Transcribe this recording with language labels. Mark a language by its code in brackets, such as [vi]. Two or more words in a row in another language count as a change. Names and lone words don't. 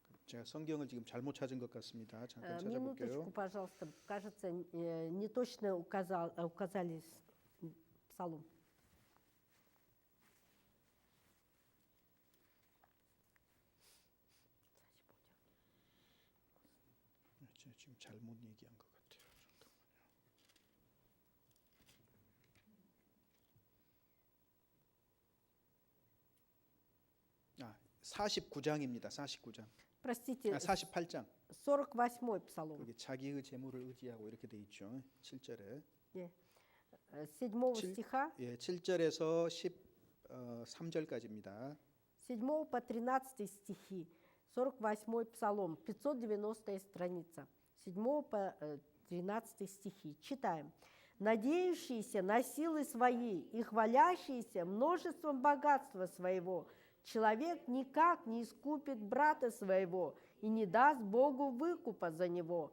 [ko] 제가 성경을 지금 잘못 찾은 것 같습니다. 잠깐 [ru] Минуточку, [ko] 찾아볼게요. [ru] пожалуйста. Кажется, не точно указали псалом. [ko] 제가 지금 잘못 얘기한 것 같아요. 잠깐만요. 49장입니다. 49장. [ru] Простите, [ko] 48장. [ru] 48-й псалом. [ko] 거기 자기의 재물을 의지하고 이렇게 돼 있죠. 7절에. [ru] Э, 7 [ko] 칠- [ru] стиха, [ko] 예, 7절에서 13절까지입니다. [ru] 7 по 13 стихи, 48-й псалом, 590 страница, 7 по 13 стихи. Читаем. «Надеющиеся на силы свои и хвалящиеся множеством богатства своего, человек никак не искупит брата своего и не даст Богу выкупа за него.